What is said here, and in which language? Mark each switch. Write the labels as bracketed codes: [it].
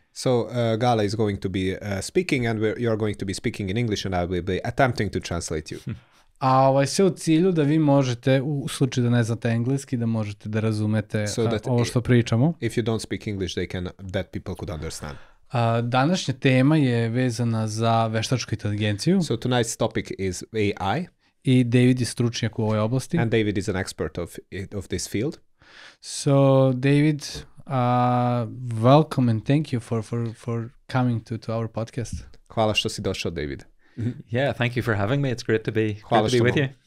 [en] So Gala is going to be speaking and you're going to be speaking in English and I will be attempting to translate you. [sr] A sve u cilju da vi možete, u slučaju da ne znate engleski, da možete da razumete ovo što pričamo. [en] If you don't speak English, that people could understand. [sr] Današnja tema je vezana za veštačku inteligenciju. [en] So tonight's topic is AI. [sr] I David je stručnjak u ovoj oblasti. [en] And David is an expert of this field. So David, welcome and thank you for coming to our podcast. [sr] Hvala što si došao, David. [en] Yeah, thank you for having me. It's great to be with you.